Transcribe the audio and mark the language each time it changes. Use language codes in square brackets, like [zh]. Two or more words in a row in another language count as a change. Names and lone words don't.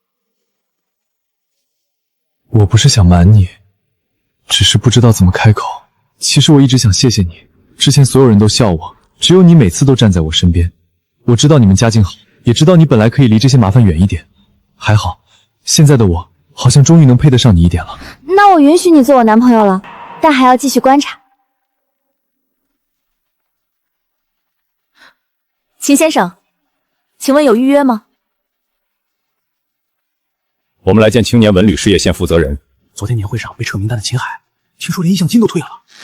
[zh] 我不是想瞒你，只是不知道怎么开口。其实我一直想谢谢你，之前所有人都笑我，只有你每次都站在我身边。我知道你们家境好，也知道你本来可以离这些麻烦遠一點，還好，現在的我好像終於能配得上你一點了。那我允許你做我男朋友了，但還要繼續觀察。秦先生，請問有預約嗎？我們來見青年文旅事業線負責人。昨天年會上被撤名單的秦海，聽說連意向金都退了。